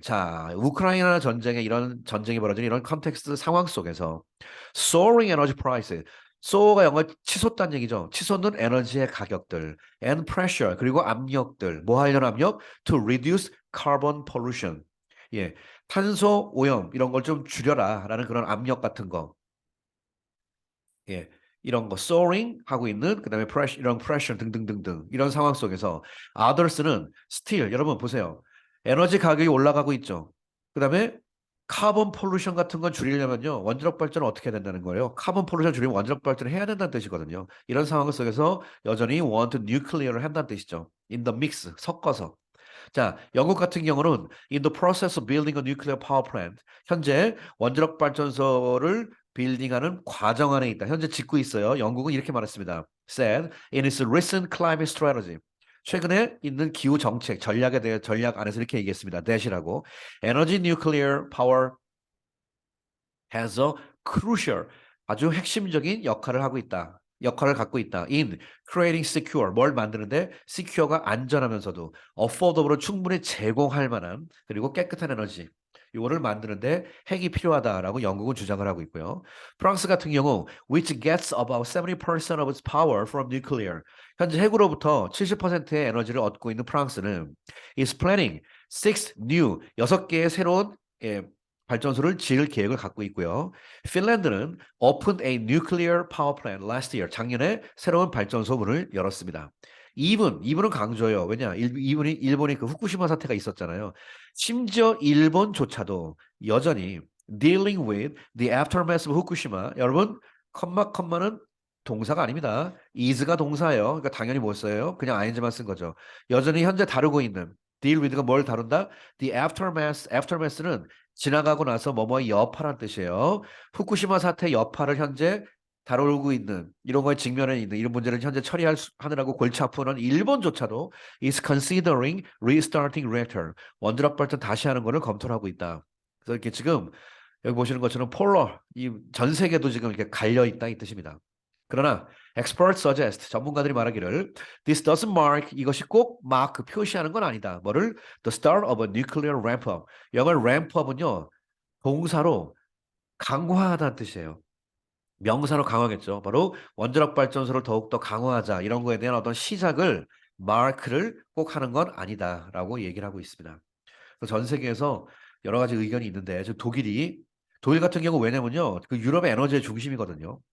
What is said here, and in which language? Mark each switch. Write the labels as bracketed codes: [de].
[ko] 자, 우크라이나 전쟁에 이런 전쟁이 벌어진 이런 컨텍스트 상황 속에서 [en] soaring energy prices. [ko] soar가 영어 치솟다는 얘기죠. 치솟는 에너지의 가격들, [en] and pressure [ko] 그리고 압력들. 뭐 하려는 압력? [en] To reduce carbon pollution. [ko] 예, 탄소 오염 이런 걸 좀 줄여라라는 그런 압력 같은 거. 예. 이런 거 soaring 하고 있는 그다음에 pressure 이런 pressure 등등등등 이런 상황 속에서 others는 still 여러분 보세요. 에너지 가격이 올라가고 있죠. 그다음에 카본 폴루션 같은 건 줄이려면요. 원자력 발전을 어떻게 해야 된다는 거예요? 카본 폴루션 줄이면 원자력 발전을 해야 된다는 뜻이거든요. 이런 상황 속에서 여전히 [en] want nuclear [ko] 를 한다는 뜻이죠. [en] in the mix [ko] 섞어서. 자, 영국 같은 경우는 [en] in the process of building a nuclear power plant. [ko] 현재 원자력 발전소를 빌딩하는 과정 안에 있다. 현재 짓고 있어요. 영국은 이렇게 말했습니다. [en] said in its recent climate strategy. [ko] 최근에 있는 기후 정책 전략에 대해 전략 안에서 이렇게 얘기했습니다. [en] that이라고 energy nuclear power has a crucial [ko] 아주 핵심적인 역할을 하고 있다. 역할을 갖고 있다. [en] in creating secure [ko] 뭘 만드는데 secure가 안전하면서도 affordable로 충분히 제공할 만한 그리고 깨끗한 에너지 이거를 만드는데 핵이 필요하다라고 영국은 주장을 하고 있고요. 프랑스 같은 경우 [en] which gets about 70% of its power from nuclear [ko] 현재 핵으로부터 70%의 에너지를 얻고 있는 프랑스는 [en] is planning [ko] 6개의 새로운 발전소를 지을 계획을 갖고 있고요. [en] 핀란드는 opened a nuclear power plant last year. [ko] 작년에 새로운 발전소 문을 열었습니다. 이분은 강조해요. 왜냐? 일본이 그 후쿠시마 사태가 있었잖아요. 심지어 일본조차도 여전히 [en] dealing with the aftermath of Fukushima. [ko] 여러분, 컴마는 동사가 아닙니다. is가 동사예요. 그러니까 당연히 못 써요. 그냥 ing만 쓴 거죠. 여전히 현재 다루고 있는 deal with가 뭘 다룬다? The aftermath는 지나가고 나서 뭐뭐의 여파란 뜻이에요. 후쿠시마 사태 여파를 현재 다루고 있는 이런 거에 직면해 있는 이런 문제를 현재 처리하느라고 골치 아프는 일본조차도 [en] is considering restarting reactor [ko] 원자력 발전 다시 하는 거를 검토를 하고 있다. 그래서 이렇게 지금 여기 보시는 것처럼 폴러 이 전 세계도 지금 이렇게 갈려 있다 이 뜻입니다. 그러나 [en] experts suggest [ko] 전문가들이 말하기를 [en] this doesn't mark [ko] 이것이 꼭 마크 표시하는 건 아니다. 뭐를 [en] the start of a nuclear ramp up. [ko] 영어 ramp up은요 동사로 강화하다는 뜻이에요. 명사로 강화겠죠. 바로 원자력 발전소를 더욱더 강화하자 이런 거에 대한 어떤 시작을 마크를 꼭 하는 건 아니다라고 얘기를 하고 있습니다. 그래서 전 세계에서 여러 가지 의견이 있는데 지금 독일 같은 경우 왜냐면요 그 유럽의 에너지의 중심이거든요.